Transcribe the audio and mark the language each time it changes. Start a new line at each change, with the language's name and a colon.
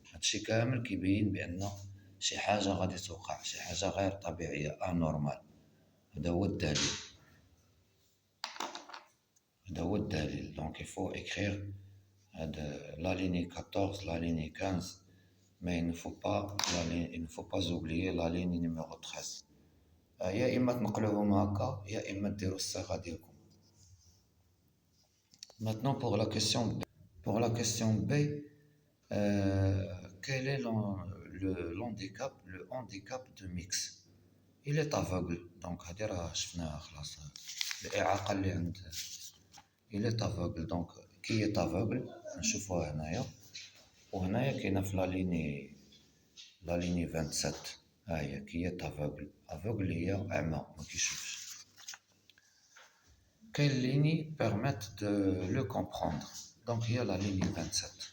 Arabic: هادشي كامل كيبين بأن شي حاجة غادي توقع، شي حاجة غير طبيعية
French: anormal.
Arabic: هذا هو الدليل.
French: Donc il faut écrire la ligne 14, la ligne 15, mais il ne faut pas oublier la ligne numéro 13.
Arabic: يا إما تنقلوهم هكا يا إما ديروا الصيغة ديالكم.
French: Maintenant pour la question B. Pour la question B, quel est le handicap de Mix? Il est aveugle. Donc
Arabic: هذه راه شفناها خلاص. الإعاقة اللي عند
French: il est aveugle. Donc qui est aveugle
Arabic: نشوفوها هنايا وهنايا كاينه في لا ليني 27 ها هي
French: qui est aveugle
Arabic: هي أعمى ما كيشوفش.
French: Quelle ligne permettent de le comprendre? Donc il y a la ligne 27.